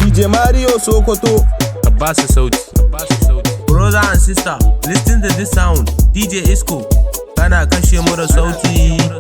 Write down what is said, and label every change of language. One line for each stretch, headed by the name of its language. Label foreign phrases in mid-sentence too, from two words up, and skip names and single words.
Hausa: D J Mario Sokoto. Ka ba su sauti, ka ba su sauti.
English: Brother and sister, listen to this sound.
Hausa: D J Isco, kana kashe mu da sauti.